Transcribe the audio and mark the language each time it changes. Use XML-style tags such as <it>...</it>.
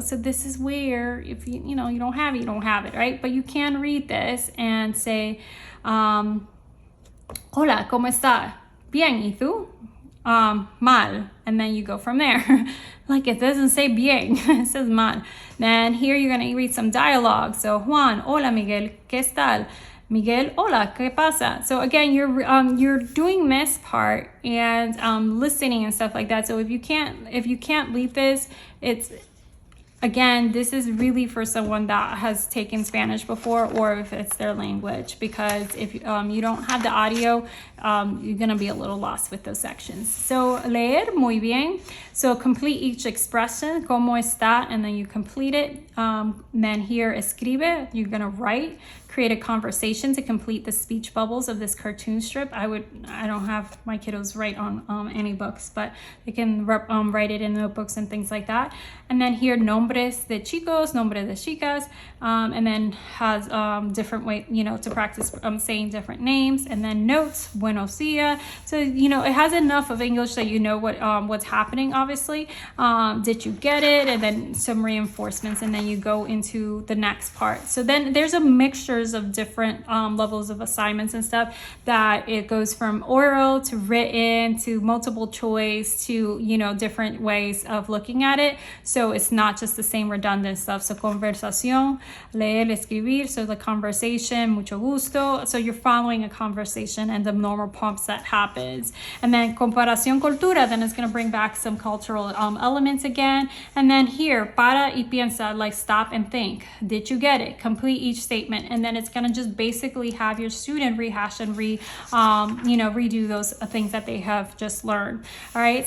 <en>So this is where if you don't have it, you don't have it, right? But you can read this and say,</en> <es>Hola, ¿cómo está? Bien, ¿y tú?</es> <en>Mal, and then you go from there. Like it doesn't say bien, it says mal. Then here you're gonna read some dialogue.</en> <es>So Juan, hola Miguel, ¿qué tal? Miguel, hola, ¿qué pasa?</es> <en>So again, you're doing this part and listening and stuff like that. So if you can't leave this, Again, this is really for someone that has taken Spanish before, or if it's their language, because if you don't have the audio, you're going to be a little lost with those sections.</en> <es>So, leer, muy bien.</es> <en>So, complete each expression,</en> <es>¿cómo está?</es> <en>And then you complete it. Then here, escribe, you're going to write. Create a conversation to complete the speech bubbles of this cartoon strip. I don't have my kiddos write on any books, but they can write it in notebooks and things like that. And then here,</en> <es>nombres de chicos, nombres de chicas,</es> <en>and then has different way, to practice saying different names. And then notes,</en> <es>buenos dias.</es> <en>So, it has enough of English that you know what's happening, obviously. Did you get it? And then some reinforcements, and then you go into the next part. So then there's a mixture structures of different levels of assignments and stuff, that it goes from oral to written to multiple choice to, you know, different ways of looking at it. So it's not just the same redundant stuff.</en> <es>So conversación, leer, escribir,</es> <en>so the conversation,</en> <es>mucho gusto.</es> <en>So you're following a conversation and the normal prompts that happens. And then</en> <es>comparación cultura,</es> <en>then it's going to bring back some cultural elements again. And then here,</en> <es>para y piensa,</es> <en>like stop and think. Did you get it? Complete each statement. And then it's going to just basically have your student rehash and redo those things that they have just learned. All right.</en>